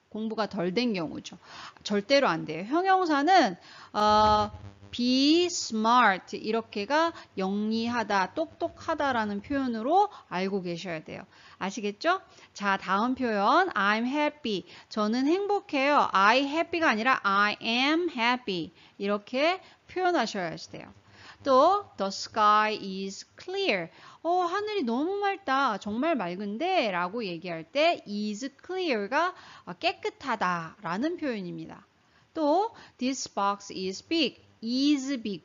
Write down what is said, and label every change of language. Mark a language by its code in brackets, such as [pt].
[ko] 공부가 덜 된 경우죠. 절대로 안 돼요. 형용사는 [en] be smart [ko] 이렇게가 영리하다, 똑똑하다라는 표현으로 알고 계셔야 돼요. 아시겠죠? 자, 다음 표현 [en] I'm happy. [ko] 저는 행복해요. [en] I happy가 [ko] 아니라 [en] I am happy. [ko] 이렇게 표현하셔야 돼요. 또 [en] the sky is clear. [ko] 하늘이 너무 맑다. 정말 맑은데 라고 얘기할 때 [en] is clear [ko] 가 깨끗하다 라는 표현입니다. [en] 또 this box is big. is big.